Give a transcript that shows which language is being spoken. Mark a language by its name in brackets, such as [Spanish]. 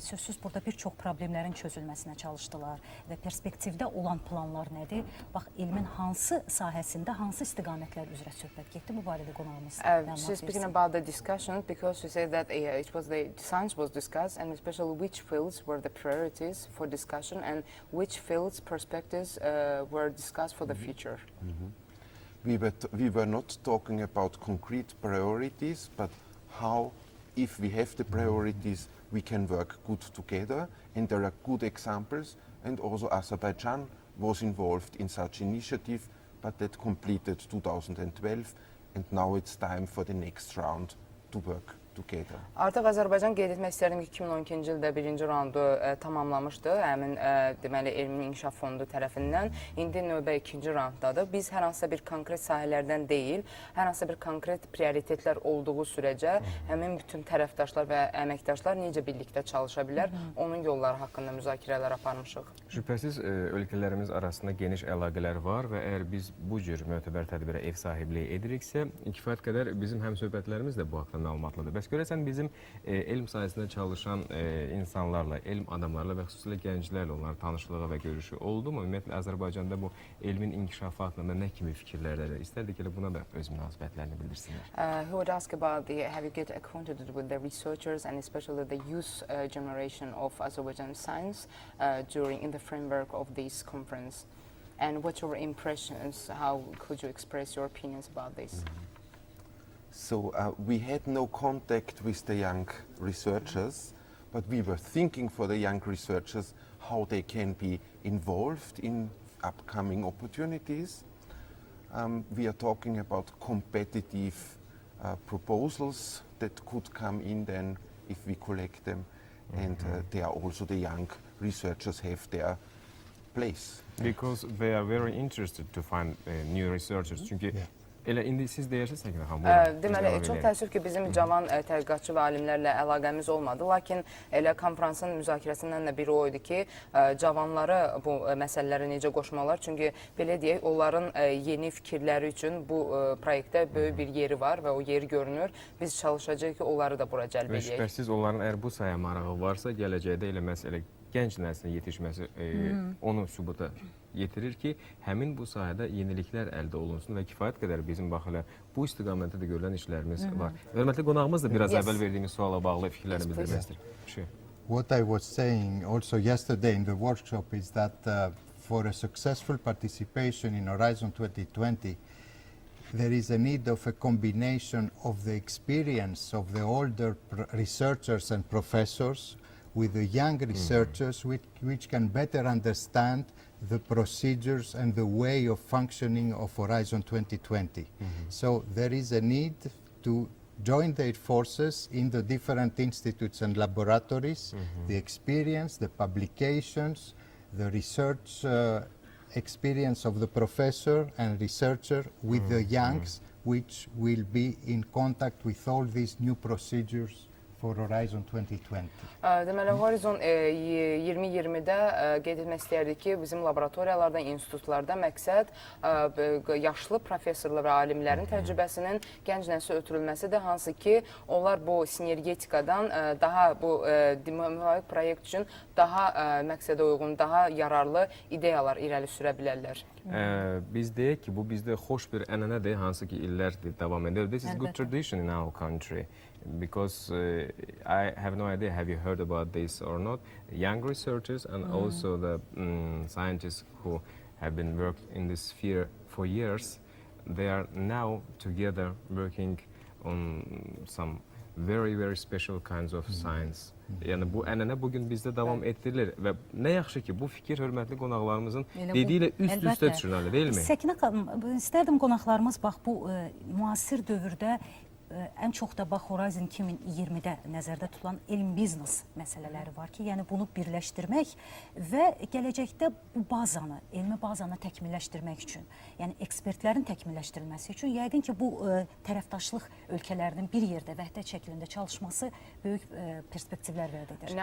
[Azerbaijani] Sözsüz burada bir çox problemlərin çözülməsinə çalışdılar və perspektivdə olan planlar nədir? Bax, elmin hansı sahəsində, hansı istiqamətlər üzrə söhbət getdi? Bu barədə qonağımız məlumat [English] She's speaking [Azerbaijani] versin. [English] about the discussion because she said that it was the science was discussed, and especially which fields were the priorities for discussion and which fields perspectives were discussed for the future. We were not talking about concrete priorities, but how, if we have the priorities, we can work good together. And there are good examples. And also Azerbaijan was involved in such initiative, but that completed 2012. And now it's time for the next round to work together. [Azerbaijani] Artıq Azərbaycan qeyd etmək istərdim ki, 2012-ci ildə birinci raundu tamamlamışdı, həmin deməli Elmin İnkişaf Fondu tərəfindən. İndi növbə ikinci raunddadır. Biz hər hansısa bir konkret sahələrdən deyil, hər hansısa bir konkret prioritetlər olduğu sürəcə həmin bütün tərəfdaşlar və əməkdaşlar necə birlikdə çalışa bilər, onun yolları haqqında müzakirələr aparmışıq. Şübhəsiz ölkələrimiz arasında geniş əlaqələr var və əgər biz bu cür mötəbər tədbirə ev sahibliyi ediriksə, kifayət qədər bizim həmsöhbətlərimiz də bu haqda məlumatlıdır. Bəs görəsən bizim elm sahəsində çalışan insanlarla, elm adamlarla və xüsusilə gənclərlə onların tanışlığı və görüşü oldu mu? Ümumiyyətlə Azərbaycanda bu elmin inkişafı haqqında nə kimi fikirlərdə istərdik ki, buna da öz münasibətlərini bildirsinlər. [English] He would ask about have you get acquainted with the researchers and especially the youth generation of Azerbaijan science in the framework of this conference, and what's your impressions? How could you express your opinions about this? So we had no contact with the young researchers, but we were thinking for the young researchers how they can be involved in upcoming opportunities. We are talking about competitive proposals that could come in then if we collect them, and they are also the young researchers have their place. Because they are very interested to find new researchers. [Azerbaijani] Çünki elə indi siz deyirsiniz Səkinə xanım. Deməli, çox təəssüf ki, bizim cavan tədqiqatçı və alimlərlə əlaqəmiz olmadı. Lakin elə konferansın müzakirəsindən də biri o idi ki, cavanları bu məsələlərə necə qoşmalar. Çünki belə deyək, onların yeni fikirləri üçün bu proyektdə böyük bir yeri var və o yeri görünür. Biz çalışacağıq ki, onları da bura cəlb Və edək. şübhəsiz onların əgər bu sahəyə marağı varsa, gələcəkdə elə məsələ gənc nəslin yetişməsi onu sübuta yetirir ki, həmin bu sahədə yeniliklər əldə olunsun və kifayət qədər bizim bax elə bu istiqamətdə də görülən işlərimiz var. Hörmətli qonağımız da biraz əvvəl verdiyimiz suala bağlı fikirlərini bildirməkdir. [English] What I was saying also yesterday in the workshop is that for a successful participation in Horizon 2020, there is a need of a combination of the experience of the older researchers and professors with the young researchers which can better understand the procedures and the way of functioning of Horizon 2020. So there is a need to join their forces in the different institutes and laboratories, the experience, the publications, the research experience of the professor and researcher with the youngs, which will be in contact with all these new procedures for Horizon 2020. [Azerbaijani] Deməli, Horizon 2020-də qeyd etmək istəyərdik ki, bizim laboratoriyalarda, institutlarda məqsəd yaşlı professorlar və alimlərin təcrübəsinin gənc nəslə ötürülməsidir, hansı ki, onlar bu sinergetikadan daha bu müvafiq proyekt üçün daha məqsədə uyğun, daha yararlı ideyalar irəli sürə bilərlər. Biz deyək ki, bu bizdə xoş bir ənənədir, hansı ki, illərdir davam edir. [English] This is good tradition in our country. Because I have no idea, have you heard about this or not? Young researchers and also the scientists who have been working in this sphere for years, they are now together working on some very, very special kinds of science. [Azerbaijani] Yəni bu ənənə bugün bizdə davam etdirilir və nə yaxşı ki, bu fikir hörmətli qonaqlarımızın dediyi ilə üst-üstə düşürəlir, deyilmi? Səkinə xanım, istərdim qonaqlarımız bax bu müasir dövrdə ən çox da bax Horizon 2020-də nəzərdə tutulan elm-biznes məsələləri var ki, yəni bunu birləşdirmək və gələcəkdə bu bazanı, elmi bazanı təkmilləşdirmək üçün, yəni ekspertlərin təkmilləşdirilməsi üçün yəqin ki, bu tərəfdaşlıq ölkələrinin bir yerdə vəhdət şəklində çalışması böyük perspektivlər vəd edir.